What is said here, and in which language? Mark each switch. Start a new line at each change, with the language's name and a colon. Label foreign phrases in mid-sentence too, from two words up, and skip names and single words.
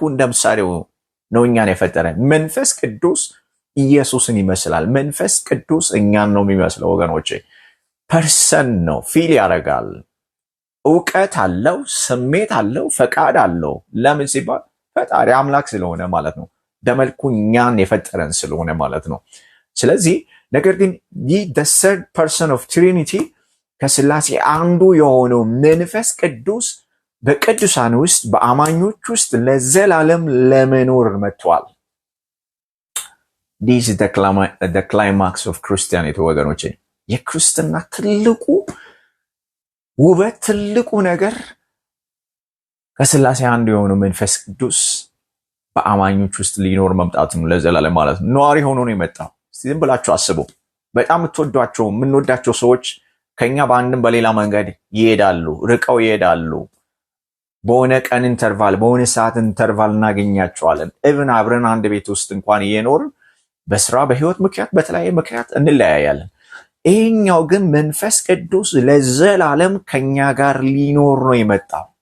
Amharic: እንደ ምሳሌው ነው እኛን የፈጠረን። መንፈስ ቅዱስ ኢየሱስን ይመስላል። መንፈስ ቅዱስ እኛን ነው የሚመስለው ወገኖቼ። ፐርሰን ነው፣ ፊል ያደርጋል፣ እውቀት አለው፣ ስሜት አለው፣ ፈቃድ አለው። ለምን ሲባል ፈጣሪ አምላክ ስለሆነ ማለት ነው። በመልኩ እኛን የፈጠረን ስለሆነ ማለት ነው። ስለዚህ ነገር ግን ይህ
English: the third person of Trinity
Amharic: ከስላሴ አንዱ የሆነው መንፈስ ቅዱስ በቅዱሳን ውስጥ በአማኞች ውስጥ ለዘላለም ለመኖር መጥቷል።
English: this is the climax of Christianity
Amharic: ወገኖቼ። የክርስትና ትልቁ ውበት፣ ትልቁ ነገር ከስላሴ አንዱ የሆነው መንፈስ ቅዱስ በአማኞች ውስጥ ሊኖር መምጣት ነው ለዘላለም ማለት ነው። ነዋሪ ሆኖ ነው የመጣው። ዝም ብላችሁ አስቡ። በጣም የምንወዳቸው ሰዎች ከኛ በአንድም በሌላ መንገድ ይሄዳሉ፣ ርቀው ይሄዳሉ። በሆነ ቀን ኢንተርቫል፣ በሆነ ሰዓት ኢንተርቫል እናገኛቸዋለን። ኢቭን አብረን አንድ ቤት ውስጥ እንኳን እየኖርን በስራ በህይወት ምክንያት በተለያየ ምክንያት እንለያያለን። ይሄኛው ግን መንፈስ ቅዱስ ለዘላለም ከኛ ጋር ሊኖር ነው የመጣው።